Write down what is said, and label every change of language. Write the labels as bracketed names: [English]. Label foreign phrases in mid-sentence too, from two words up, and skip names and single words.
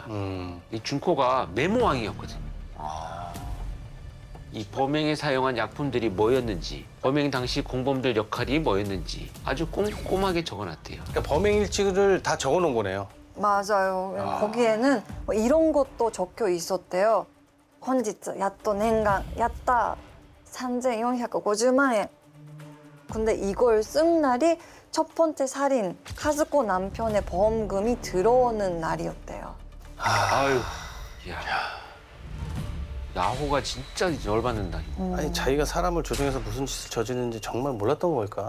[Korean] 이 준코가 메모왕이었거든요. 이 범행에 사용한 약품들이 뭐였는지, 범행 당시 공범들 역할이 뭐였는지 아주 꼼꼼하게 적어놨대요. 그러니까 범행 일지를 다 적어놓은 거네요. 맞아요. 거기에는 뭐 이런 것도 적혀 있었대요. [Japanese] 本日やっと念願やった 3,450만 원. [Korean] 근데 이걸 쓴 날이 첫 번째 살인 카즈코 남편의 보험금이 들어오는 날이었대요. 아유, 야, 야호가 진짜 열받는다. 아니 자기가 사람을 조종해서 무슨 짓을 저지르는지 정말 몰랐던 걸까?